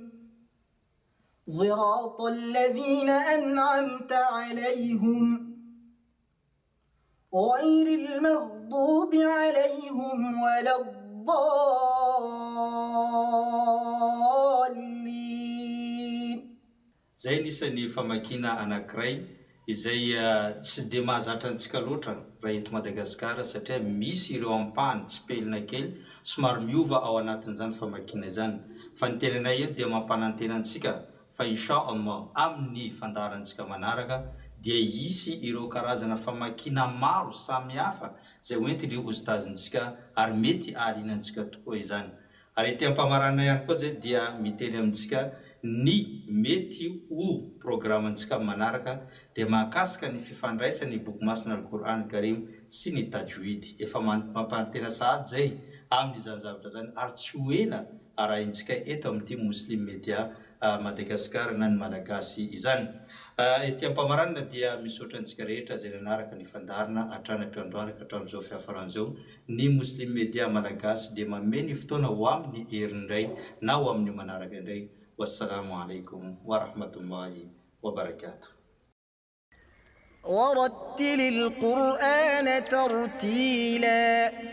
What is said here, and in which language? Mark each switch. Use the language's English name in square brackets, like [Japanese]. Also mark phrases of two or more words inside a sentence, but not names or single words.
[Arabic] صراط الذين أنعمت عليهم غير المغضوب عليهم ولا الضالين. [Malagasy] Zay nisan'ny famakina anankiray izay tsy de mahazatra antsika loatra raha eto Madagasikara satria misy ireo ampahany tsy pelina kely somary miova ao anatin'izany famakina izany. Fa ny tenanay eto dia mampanantena antsika fa inshallah amin'ny fandarantsika manaraka dia hisy ireo karazana famakina maro samihafa zay hoentiny ustazintsika ary mety ahalinantsika tokoa izany. Ary ety ampamarana ihany koa zay dia miteny amintsika ny mety ho programantsika manaraka dia mahakasika ny fifandraisany boky masina al-Qur'an al-Karim sy ny tajwid. Efa mampantena sahady zay amin'izany zavatra zany ary tsy ho ela arahintsika eto amin'ity Muslim Media Madagasikara na ny Malagasy izany. Ety ampamarana dia misaotra antsika rehetra zay nanaraka ny fandarina hatrany ampiandohana ka hatramin'izao fiafaran'izao ny Muslim Media Malagasy dia mameny fotoana ho amin'ny herindray na ho amin'ny manaraka indray. [Arabic] والسلام عليكم ورحمة الله وبركاته. ورتل القرآن ترتيلا